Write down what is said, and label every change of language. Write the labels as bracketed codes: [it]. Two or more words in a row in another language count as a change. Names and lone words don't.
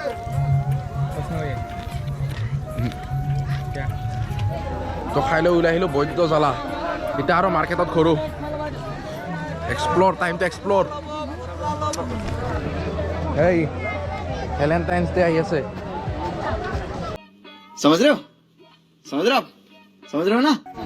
[as] তো খাই লৈ ওলাই আহিলোঁ, বৈদ্য জ্বালা। এতিয়া আৰু মাৰ্কেটত ঘূৰোঁ। এক্সপ্ল'ৰ, [en] time to explore. [as] এই ভেলেণ্টাইন্স ডে আহি আছে। [hi] समझ रहे हो आप समझ रहे हो ना।